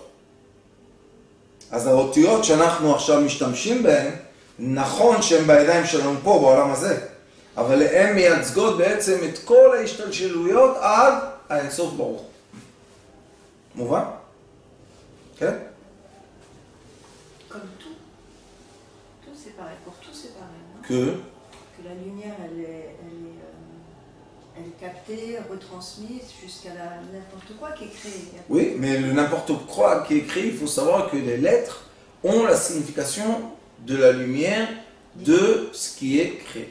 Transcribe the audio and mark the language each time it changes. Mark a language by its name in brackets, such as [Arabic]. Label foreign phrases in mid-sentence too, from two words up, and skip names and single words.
[Hebrew] אז האותיות שאנחנו עכשיו משתמשים בהן, נכון שהן בידיים שלנו פה, בעולם הזה, אבל הן מייצגות בעצם את כל ההשתלשלויות עד האינסוף ברוך. מובן? כן? [French] Comme tout. Tout c'est pareil. Pour tout c'est pareil. Hein? Que La lumière elle est captée, retransmise jusqu'à n'importe quoi qui est créé. Oui, mais le n'importe quoi qui est écrit, il faut savoir que les lettres ont la signification de la lumière de ce qui est créé.